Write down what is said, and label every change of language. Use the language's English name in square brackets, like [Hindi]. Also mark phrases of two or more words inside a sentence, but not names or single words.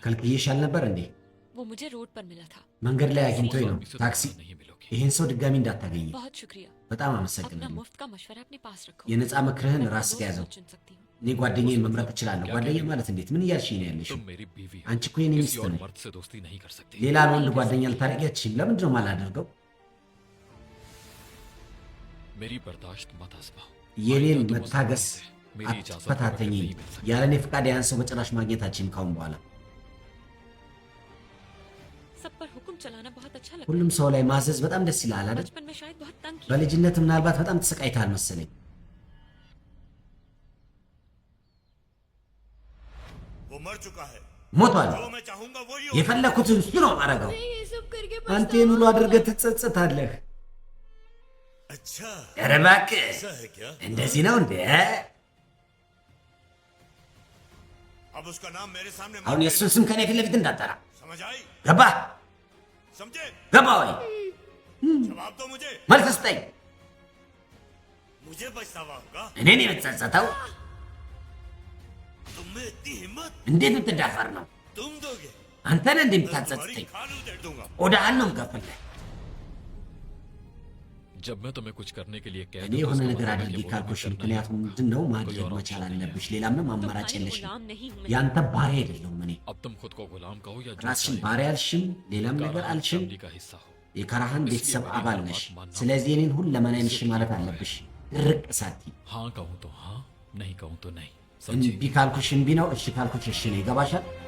[Amharic] ከልክዬሽ አልነበር እንዴ? [Hindi] वो मुझे रोड पर मिला था [Amharic] መንገድ ላይ አግኝቶኝ ነው። [Hindi] इससे [Amharic] ታክሲ [Hindi] दोबारा नहीं मिलोगी [Amharic] ይህን ሰው ድጋሚ እንዳታገኝ። [Hindi] बहुत शुक्रिया [Amharic] በጣም [Hindi] अपना [Amharic] አመሰግናለሁ። [Hindi] मुफ्त का मशवरा अपने पास रखो [Amharic] የነፃ ምክርህን [Hindi] मैं अपना [Amharic] ራስ [Hindi] दोस्त [Amharic] ያዘው። [Hindi] चुन सकती हूँ [Amharic] እኔ ጓደኛዬን መምረጥ እችላለሁ። ጓደኛ ማለት እንዴት? ምን እያልሽኝ ነው ያለሽው? [Hindi] तुम मेरी बीवी हो [Amharic] አንቺ እኮ የኔ [Hindi] किसी [Amharic] ሚስት [Hindi] और [Amharic] ነሽ። [Hindi] मर्द से दोस्ती नहीं कर सकती [Amharic] ሌላ ወንድ ጓደኛ ልታደርጊ አትችይም። ለምንድን ነው የማላደርገው? [Hindi] मेरी बर्दाश्त मत आजमाओ [Amharic] የኔን [Hindi] आइंदा तुम [Amharic] መታገስ [Hindi] मुझसे मेरी इजाजत के बगैर [Amharic] አትፈታተኝ። [Hindi] नहीं मिल सकती [Amharic] ያለ እኔ ፍቃድ ያን ሰው በጭራሽ ማግኘታችን ካሁን በኋላ [Hindi] सब पर हुक्म चलाना बहुत अच्छा लगता [Amharic] ሁሉም ሰው ላይ ማዘዝ በጣም ደስ ይላል [Hindi] है [Amharic] አይደል? [Hindi] बचपन में शायद बहुत तंग किया [Amharic] በልጅነት ምናልባት በጣም ተሰቃይተሃል መሰለኝ። [Hindi] वो मर चुका है [Amharic] ሞቷል። [Hindi] जो मैं चाहूंगा वो ही [Amharic] የፈለኩትን እሱ ነው ማረገው። [Hindi] ये सब करके [Amharic] አንተ ይህን ሁሉ አድርገህ ትጸጸታለህ? [Hindi] अच्छा [Amharic] ኧረ እባክህ [Hindi] ऐसा है क्या [Amharic] እንደዚህ ነው እንዴ? [Hindi] अब उसका नाम मेरे सामने [Amharic] አሁን [Hindi] मत [Amharic] የእሱን ስም ከኔ ፊት ለፊት እንዳጠራ [Hindi] लेना। समझ आई [Amharic] ገባ? [Hindi] समझे [Amharic] ገባ ወይ? [Hindi] जवाब दो मुझे [Amharic] መልስ ስጠኝ። [Hindi] मुझे पछतावा होगा [Amharic] እኔን የምትጸጸተው [Hindi] तुम में इतनी हिम्मत [Amharic] እንዴት ብትዳፈር ነው? [Hindi] तुम दोगे [Amharic] አንተ ነህ እንዴ [Hindi] मैं तुम्हारी [Amharic] የምታጸጽተኝ? [Hindi] खाल उधेड़ दूंगा [Amharic] ቆዳህን ነው የምከፍልህ። [Hindi] जब मैं तुम्हें कुछ करने के लिए कह [Amharic] እኔ [Hindi] दूं तो [Amharic] የሆነ [Hindi] उसका [Amharic] ነገር [Hindi] मतलब है [Amharic] አድርጌ [Hindi] कि वो भी [Amharic] ካልኩሽ [Hindi] करना ही [Amharic] ምክንያቱም [Hindi] होगा। [Amharic] ምንድን ነው [Hindi] कोई [Amharic] ማድረግ [Hindi] और [Amharic] መቻል [Hindi] option नहीं है। [Amharic] አለብሽ። ሌላ ምንም አማራጭ [Hindi] तुम्हारे [Amharic] የለሽም። [Hindi] गुलाम नहीं हूं मैं [Amharic] ያንተ ባሪያ አይደለሁም እኔ። [Hindi] अब तुम खुद को गुलाम कहो या जो [Amharic] ራስሽን [Hindi] चाहे। [Amharic] ባሪያ አልሽም፣ ሌላም ነገር [Hindi] काराहन [Amharic] አልሽም። [Hindi] फैमिली का हिस्सा हो [Amharic] የካራሃን [Hindi] इसलिए [Amharic] ቤተሰብ [Hindi] मेरी [Amharic] አባል [Hindi] हर [Amharic] ነሽ። [Hindi] बात मानना [Amharic] ስለዚህ እኔን ሁለመናዬን እሺ [Hindi] इसलिए [Amharic] ማለት [Hindi] ठीक है। [Amharic] አለብሽ። ድርቅ ሳቲ [Hindi] हाँ कहूँ तो हाँ नहीं कहूँ तो नहीं समझी [Amharic] እምቢ ካልኩሽ እምቢ ነው፣ እሺ ካልኩሽ እሺ ነው። ይገባሻል?